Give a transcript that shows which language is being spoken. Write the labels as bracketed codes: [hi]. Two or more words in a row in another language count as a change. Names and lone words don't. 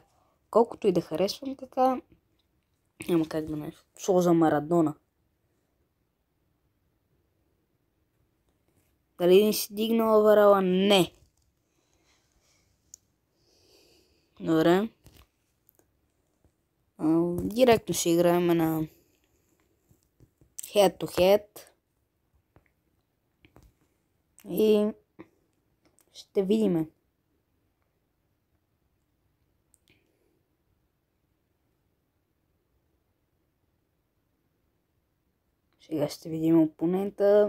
[bg] Колкото и да харесвам Кака, няма как да не сложа Марадона. Дали не си дигнал оверала? Не. Добре. Директно ще играем на [en] head to head. [bg] И ще видим. Сега ще видим опонента.